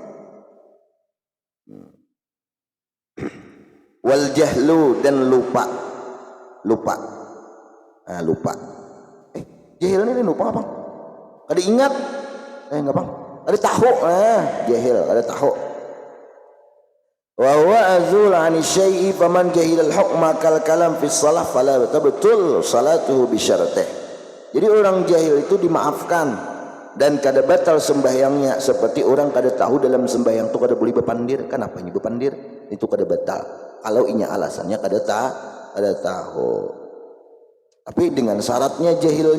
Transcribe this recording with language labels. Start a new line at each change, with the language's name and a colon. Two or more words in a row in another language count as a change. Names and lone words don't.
Arabic: والجهل
Banjar: dan lupa jahil ini lupa apa kada ingat enggak bang ada tahu jahil ada tahu
Arabic: وهو عزوب عن الشيء فمن جهل الحكم كالكلام في الصلاة فلا تبطل صلاته بشرطه
Banjar: jadi orang jahil itu dimaafkan dan kada batal sembahyangnya seperti orang kada tahu dalam sembahyang itu kada boleh bepandir kenapa nyi bepandir itu kada batal kalau inya alasannya kada tahu tapi dengan syaratnya jahilnya